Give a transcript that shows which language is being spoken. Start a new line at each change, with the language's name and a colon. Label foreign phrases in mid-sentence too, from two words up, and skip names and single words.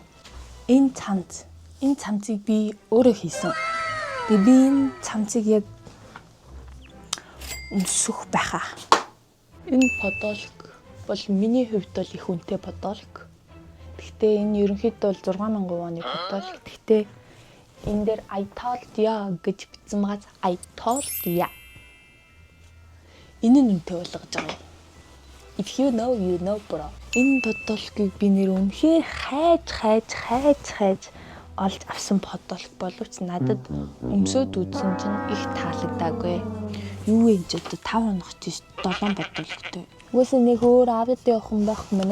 Mongolian: Энэ цамцыг би өөрөө хийсэн. Тэгээ би энэ цамцыг яг өмсөх байхаа. Энэ подолк бол миний хувьд бол их үнэтэй подолк. Гэхдээ энэ ерөнхийдөө бол 6000 оны подолк. Гэхдээ энэ дээр
English: I told ya
Mongolian: гэж бичсэн байгаа.
English: I told ya.
Mongolian: Энэ нь үнэтэй болгож байгаа юм.
English: If you know, you know bro.
Mongolian: Энэ подолкийг би нэр үнэхээр хайж олж авсан подолк боловч надад өмсөд үзсэн чинь их таалагдаагүй. Юу вэ ч одоо 5 хоног ч 7 подолктой. Угаасаа нэг өөр аваад явах юм байх мөн.